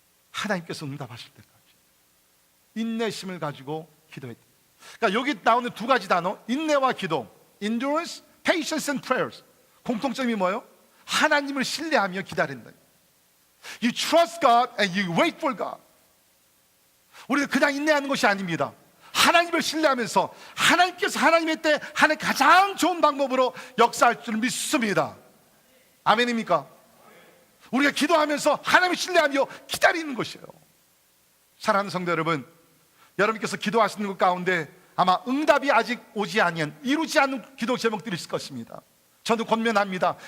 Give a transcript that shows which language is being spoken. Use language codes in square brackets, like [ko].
[ko] 하나님께서 응답하실 때까지 인내심을 가지고 기도했다. 그러니까 여기 나오는 두 가지 단어, 인내와 기도, [en] endurance, patience and prayers, [ko] 공통점이 뭐예요? 하나님을 신뢰하며 기다린다. [en] You trust God and you wait for God. [ko] 우리는 그냥 인내하는 것이 아닙니다. 하나님을 신뢰하면서 하나님께서 하나님의 때 하나님 가장 좋은 방법으로 역사할 줄 믿습니다. 아멘입니까? 우리가 기도하면서 하나님을 신뢰하며 기다리는 것이에요. 사랑하는 성도 여러분, 여러분께서 기도하시는 것 가운데 아마 응답이 아직 오지 아니한, 이루지 않은 기도 제목들이 있을 것입니다. 저도 권면합니다.